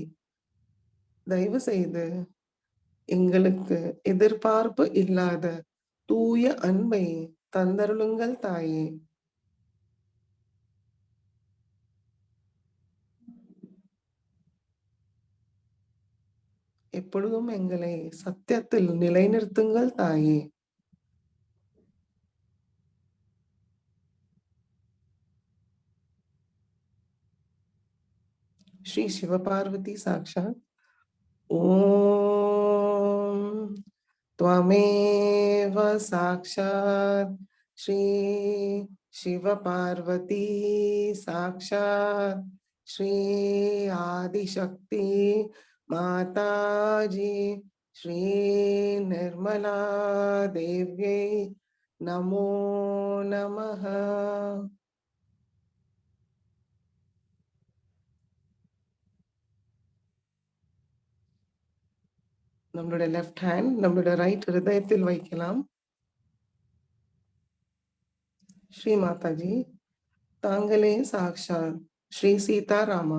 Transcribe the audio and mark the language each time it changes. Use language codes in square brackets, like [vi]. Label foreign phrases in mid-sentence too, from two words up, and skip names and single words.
[ta] தயவு செய்து எங்களுக்கு எதிர்பார்ப்பு இல்லாத தூய அன்பை தந்தருளுங்கள் தாயே. எப்பொழுதும் எங்களை சத்தியத்தில் நிலைநிறுத்துங்கள் தாயே. [sa] श्री शिवपार्वती साक्षात् ओम त्वमेव साक्षात् श्री शिवपार्वती साक्षात् श्री आदिशक्ति माताजी श्री निर्मला देव्यै नमो नमः. [ta] நம்மளுடைய [en] left hand [ta] நம்மளுடைய ரைட் ஹிருதயத்தில் வைக்கலாம். ஸ்ரீ மாதாஜி, தாங்களே சாக்ஷாத் ஸ்ரீ சீதாராமா.